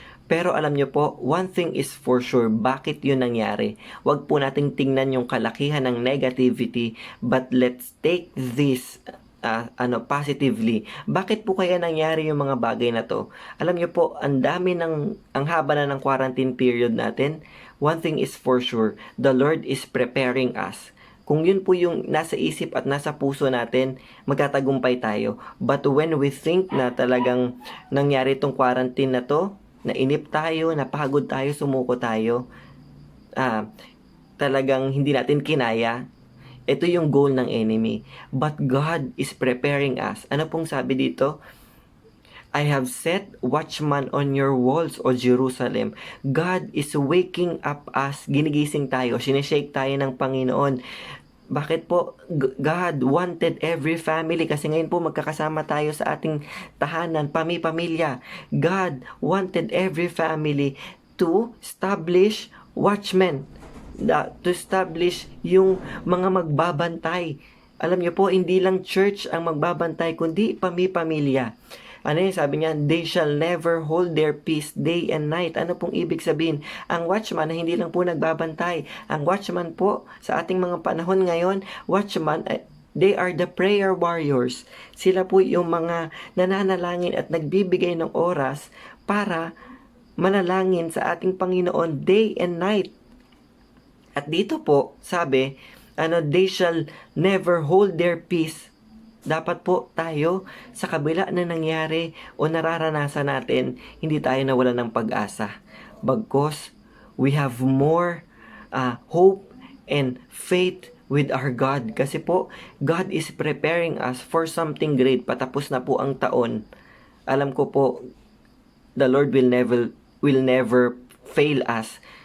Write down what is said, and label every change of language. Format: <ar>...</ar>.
<tl>Pero alam nyo po,</tl> <en>one thing is for sure,</en> <tl>bakit yun nangyari? Huwag po nating tingnan yung kalakihan ng negativity,</tl> <en>but let's take this positively.</en> <tl>Bakit po kaya nangyari yung mga bagay na to? Alam nyo po, ang haba na ng quarantine period natin.</tl> <en>One thing is for sure, the Lord is preparing us.</en> <tl>Kung yun po yung nasa isip at nasa puso natin, magtatagumpay tayo.</tl> <en>But when we think</en> <tl>na talagang nangyari itong quarantine na to, nainip tayo, napagod tayo, sumuko tayo, talagang hindi natin kinaya, ito yung goal ng enemy.</tl> <en>But God is preparing us.</en> <tl>Ano pong sabi dito?</tl> <en>I have set watchman on your walls, O Jerusalem. God is waking up us.</en> <tl>Ginigising tayo, sinishake tayo ng Panginoon. Bakit po?</tl> <en>God wanted every family,</en> <tl>kasi ngayon po magkakasama tayo sa ating tahanan, pamilya.</tl> <en>God wanted every family to establish watchmen, to establish</en> <tl>yung mga magbabantay. Alam niyo po, hindi lang church ang magbabantay, kundi pamilya. Ano yung sabi niya?</tl> <en>They shall never hold their peace day and night.</en> <tl>Ano pong ibig sabihin? Ang watchman na hindi lang po nagbabantay. Ang watchman po sa ating mga panahon ngayon, watchman,</tl> <en>they are the prayer warriors.</en> <tl>Sila po yung mga nananalangin at nagbibigay ng oras para manalangin sa ating Panginoon</tl> <en>day and night.</en> <tl>At dito po, sabi,</tl> <en>they shall never hold their peace.</en> <tl>Dapat po tayo sa kabila na nangyari o nararanasan natin, hindi tayo nawalan ng pag-asa.</tl> <en>Bagkus, we have more hope and faith with our God. Kasi po, God is preparing us for something great.</en> <tl>Patapos na po ang taon. Alam ko po,</tl> <en>the Lord will never fail us.</en>